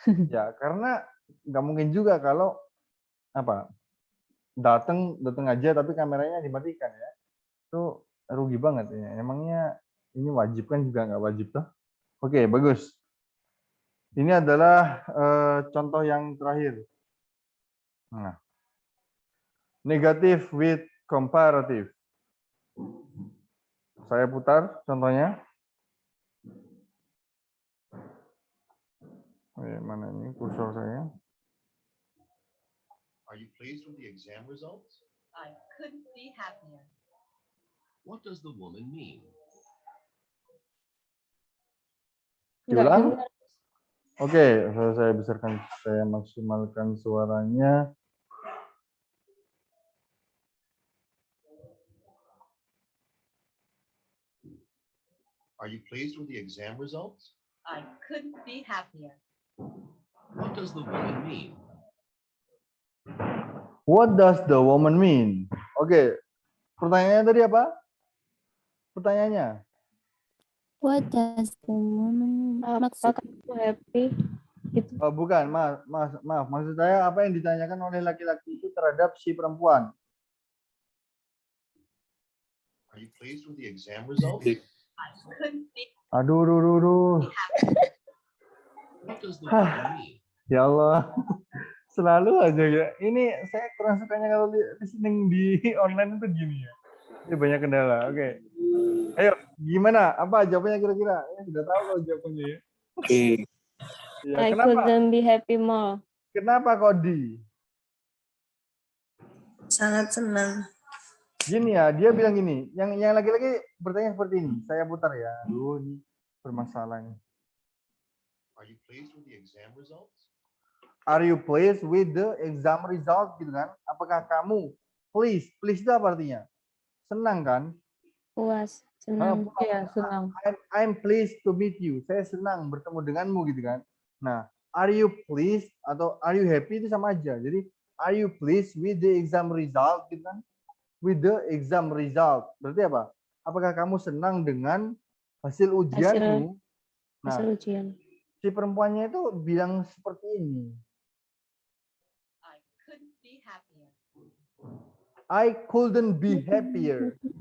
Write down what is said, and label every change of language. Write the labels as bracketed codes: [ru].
[id] Ya, karena nggak mungkin juga kalau apa datang aja tapi kameranya dimatikan ya. Itu rugi banget ya. Emangnya ini wajib kan juga nggak wajib tuh. Oke, bagus. Ini adalah contoh yang terakhir. [en] Nah, negative with comparative. [id] Saya putar contohnya. Mana ini kursor saya? [en] Are you pleased with the exam results? I couldn't be happier. What does the woman mean? [id] Diulang? Oke, saya besarkan, saya maksimalkan suaranya. [en] Are you pleased with the exam results? I couldn't be happier. What does the woman mean? What does the woman mean? [id] Oke, pertanyaannya tadi apa? Pertanyaannya? [en] What does the woman [id] maksud? [en] Happy. [id] Gitu. Oh, bukan, maaf. Maksud saya apa yang ditanyakan oleh laki-laki itu terhadap si perempuan? [en] Are you pleased with the exam results? I couldn't be [id] Aduh. [en] What does the woman mean? [id] Ya Allah, selalu aja ya. Ini saya kurang sukanya kalau listening di online itu gini ya. Ini banyak kendala. Oke. Ayo, gimana? Apa jawabannya kira-kira? Ya, sudah tahu kalau jawabannya ya. Ya, [en] I [id] kenapa? [en] couldn't be happy more. [id] Kenapa kok di? Sangat senang. Gini ya, dia bilang gini. Yang laki-laki bertanya seperti ini. Saya putar ya. Aduh, ini permasalahannya. [en] Are you pleased with the exam results? Are you pleased with the exam result? [id] Gitu kan? Apakah kamu pleased? Pleased itu apa artinya? Senang kan? Puas. Senang. Iya, senang. [en] I'm pleased to meet you. [id] Saya senang bertemu denganmu gitu kan. Nah, [en] are you pleased [id] atau [en] are you happy [id] itu sama aja. Jadi [en] are you pleased with the exam result [id] gitu kan? [en] With the exam result. [id] Berarti apa? Apakah kamu senang dengan hasil ujianmu? Nah, Hasil ujian. si perempuannya itu bilang seperti ini. [en] I couldn't be happier. I couldn't be happier.